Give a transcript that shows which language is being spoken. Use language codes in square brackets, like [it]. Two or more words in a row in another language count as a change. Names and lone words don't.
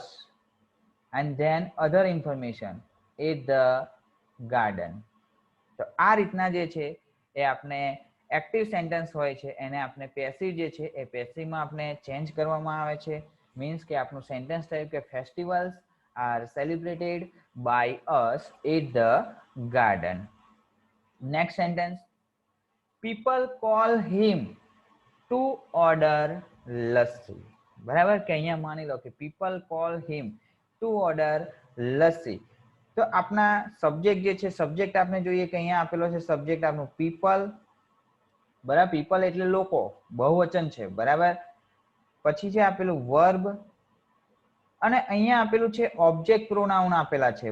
[en] and then other information at the garden. [gu] તો આ રીતના જે છે એ આપણે [en] active sentence [gu] હોય છે એને આપણે પેસિવ જે છે એ પેસિવમાં આપણે ચેન્જ કરવામાં આવે છે. મીન્સ કે આપણું સેન્ટેન્સ થયું કે ફેસ્ટિવલ્સ [en] are celebrated by us at the garden. Next sentence, people call him to order lassi. [gu] બરાબર કે અહીંયા માની લો કે [en] people call him to order lassi. [gu] તો આપના સબ્જેક્ટ જે છે, સબ્જેક્ટ આપણે જોઈએ કે અહીંયા આપેલો છે સબ્જેક્ટ આપણું people. બરાબર, people એટલે લોકો, બહુવચન છે. બરાબર, પછી છે આપેલું વર્બ અને અહીંયા આપેલું છે [en] object pronoun [gu] આપેલા છે.